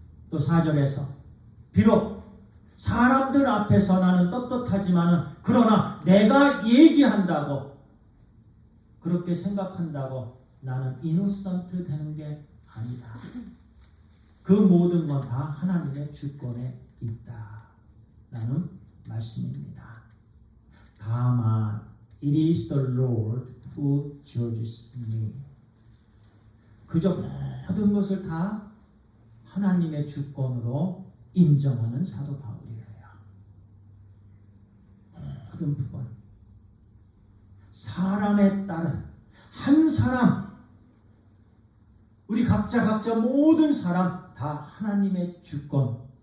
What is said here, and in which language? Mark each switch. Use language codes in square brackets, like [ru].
[ko] 또 4절에서 비록 사람들 앞에서 나는 떳떳하지만은 그러나 내가 얘기한다고 그렇게 생각한다고 나는 이노선트 되는 게 아니다. 그 모든 건 다 하나님의 주권에 있다. 라는 말씀입니다. 다만 [en] it is the Lord who judges me. [ko] 그저 모든 것을 다 하나님의 주권으로 인정하는 사도 바울이에요. 모든 부분 사람에 따른 한 사람 우리 각자 모든 사람 다 하나님의 주권.